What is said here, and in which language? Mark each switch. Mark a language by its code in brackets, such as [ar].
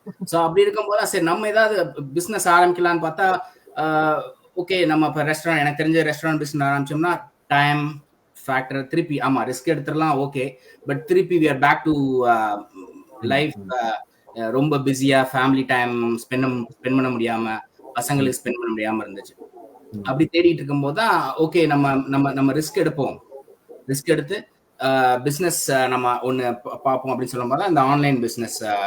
[ta] So அப்படி இருக்கும்போது சரி நம்ம ஏதாவது பிசினஸ் ஆரம்பிக்கலாம்னு பார்த்தா, ஓகே நம்ம இப்போ ரெஸ்டாரண்ட், எனக்கு தெரிஞ்ச ரெஸ்டாரண்ட் பிசினஸ் ஆரம்பிச்சோம்னா டைம் ஃபேக்டர் திருப்பி ஆமா ரிஸ்க் எடுத்துடலாம், ஓகே. [en] but [ta] திருப்பி [en] we are back to life. [ta] ரொம்ப பிஸியா ஃபேமிலி டைம் ஸ்பெண்ட் பண்ண முடியாம, பசங்களுக்கு ஸ்பெண்ட் பண்ண முடியாம இருந்துச்சு. அப்படி தேடிட்டு இருக்கும்போது தான் ஓகே நம்ம ரிஸ்க் எடுப்போம், ரிஸ்க் எடுத்து பிஸ்னஸ் நம்ம ஒன்று பார்ப்போம் அப்படின்னு சொல்லும் போது இந்த ஆன்லைன் பிஸ்னஸ்.